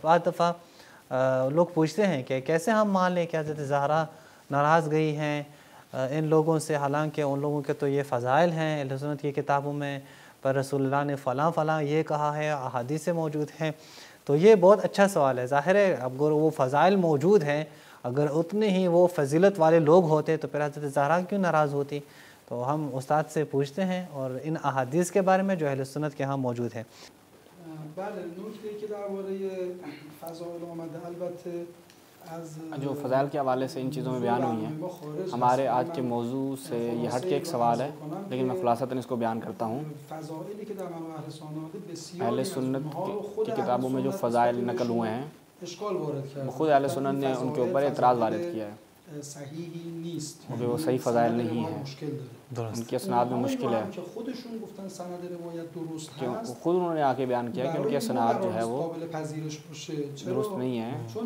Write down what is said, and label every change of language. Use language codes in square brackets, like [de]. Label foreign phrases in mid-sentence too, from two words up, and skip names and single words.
[ur] بعض دفعہ لوگ پوچھتے ہیں کہ کیسے ہم مان لیں کہ حضرت زہرا ناراض گئی ہیں ان لوگوں سے، حالانکہ ان لوگوں کے تو یہ فضائل ہیں اہل سنت کی کتابوں میں، پر رسول اللہ نے فلاں فلاں یہ کہا ہے، احادیث سے موجود ہیں۔ تو یہ بہت اچھا سوال ہے۔ ظاہر ہے اگر وہ فضائل موجود ہیں، اگر اتنے ہی وہ فضیلت والے لوگ ہوتے تو پھر حضرت زہرا کیوں ناراض ہوتی؟ تو ہم استاد سے پوچھتے ہیں اور ان احادیث کے بارے میں جو اہل سنت کے ہاں موجود ہیں۔ [fa] بله، نکته‌ای که درباره فضائل آمده البته [ur] جو فضائل کے حوالے سے ان چیزوں میں بیان ہوئی ہیں، ہمارے آج کے موضوع سے یہ ہٹ کے ایک سوال ہے، لیکن میں خلاصتاً اس کو بیان کرتا ہوں۔ اہل سنت کی کتابوں میں جو فضائل نقل ہوئے ہیں، خود اہل سنت نے ان کے اوپر اعتراض وارد کیا ہے کہ وہ صحیح فضائل نہیں ہیں، ان کی اسناد میں مشکل ہے، کہ خود انہوں نے آ کے بیان کیا کہ ان کی اسناد جو ہے وہ درست نہیں ہے۔